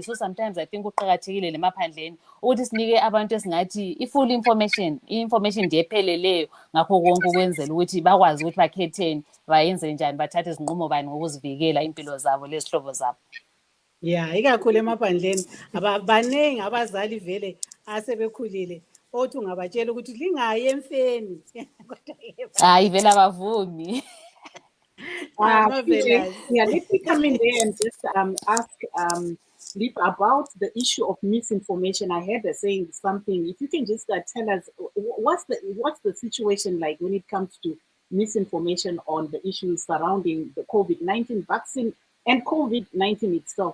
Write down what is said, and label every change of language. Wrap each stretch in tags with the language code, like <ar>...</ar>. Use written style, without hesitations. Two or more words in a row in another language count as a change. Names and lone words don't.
<en>So sometimes I think</en> <nd>kuqakathekile lemaphandleni ukuthi sinike abantu esingathi i-</nd> <en>full information,</en> <nd>i-information nje epheleleyo ngakho konke ukwenzela ukuthi bakwazi ukuthi bakhetheni, bayenze njani, bathathe izinqumo bani ngokuzivikela impilo zabo lezihlobo zabo. Ya, ikakhulu emaphandleni baningi abazali vele asebekhulile othi ungabatshela ukuthi lingayi emfeni. Hayi vele abavumi.</nd> <en>Marvelous. Yeah, let me come in there and just ask Lip about the issue of misinformation. I heard her saying something. If you can just tell us what's the situation like when it comes to misinformation on the issues surrounding the COVID-19 vaccine and COVID-19 itself.</en>